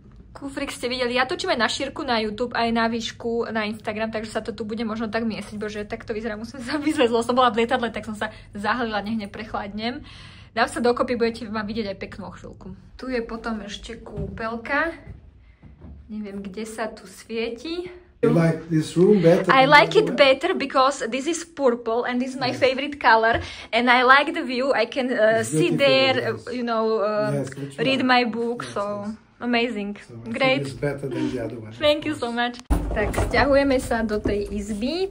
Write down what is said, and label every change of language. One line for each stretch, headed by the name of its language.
Slovak: Kufrik ste videli. Ja točím aj na šírku na YouTube, aj na výšku na Instagram, takže sa to tu bude možno tak miesiť. Bože, tak to vyzerá, musím sa vyzrieť. Som bola v lietadle, tak som sa zahlila, nech neprechladnem. Dám sa dokopy, budete ma vidieť aj peknú chvíľku. Tu je potom ešte kúpeľka. Neviem, kde sa tu svieti.
English: You like this room better? I like it better because this is purple and this is my favorite color. And I like the view. I can sit there, you know, read my book. So amazing. So great. It's better than the other one. Thank you so much.
Slovak: Tak, sťahujeme sa do tej izby.